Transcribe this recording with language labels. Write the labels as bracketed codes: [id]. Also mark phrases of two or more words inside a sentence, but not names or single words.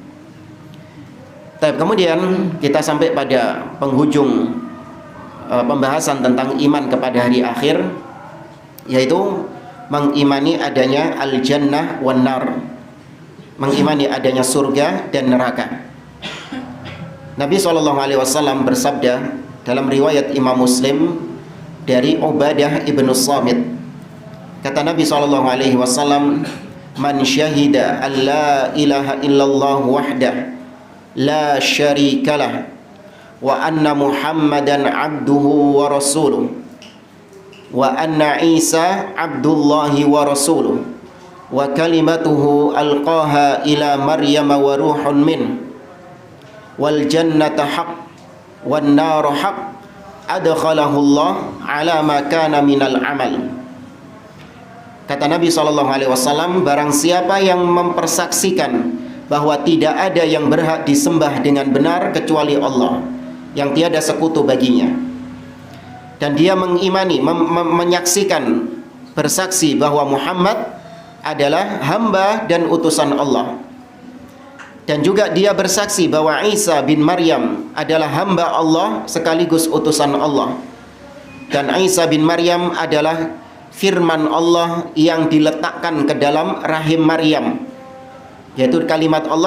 [id] Kemudian kita sampai pada penghujung pembahasan tentang iman kepada hari akhir, yaitu mengimani adanya [ar] الجنة والنار, [id] mengimani adanya surga dan neraka. Nabi SAW bersabda dalam riwayat Imam Muslim dari Ubadah ibnu Samit. Kata Nabi SAW, [ar] "من شهد أن لا إله إلا الله وحده لا شريك له وأن محمدا عبده ورسوله وأن عيسى عبد الله ورسوله وكلمته ألقاها إلى مريم وروح من والجنة حق والنار حق أدخله الله على ما كان من العمل." [id] Kata Nabi SAW, barang siapa yang mempersaksikan bahwa tidak ada yang berhak disembah dengan benar kecuali Allah, yang tiada sekutu baginya, dan dia mengimani, menyaksikan, bersaksi bahwa Muhammad adalah hamba dan utusan Allah, dan juga dia bersaksi bahwa Isa bin Maryam adalah hamba Allah sekaligus utusan Allah, dan Isa bin Maryam adalah firman Allah yang diletakkan ke dalam rahim Maryam, yaitu kalimat Allah.